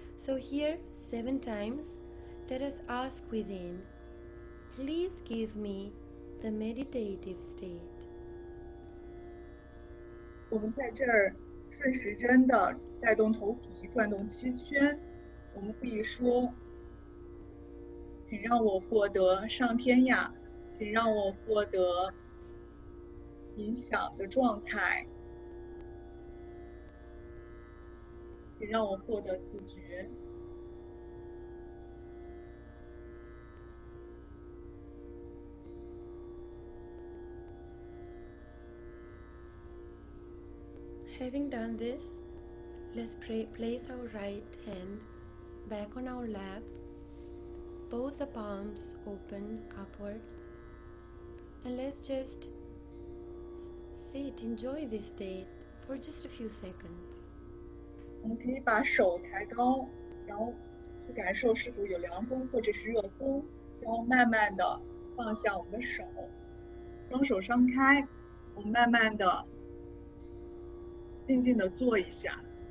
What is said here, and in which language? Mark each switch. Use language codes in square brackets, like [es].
[en] So here 7 times, let us ask within, please give me the meditative state. [zh] 我们在这儿顺时针的带动头皮转动7圈，我们可以说，请让我获得上天呀，请让我获得冥想的状态，请让我获得自觉。 [en] Having done this, let's place our right hand back on our lap, both the palms open upwards, and let's just sit, enjoy this state for just a few seconds. [zh] 我们可以把手抬高，然后去感受是否有凉风或者是热风，然后慢慢的放下我们的手，双手张开，我们慢慢的静静的坐一下。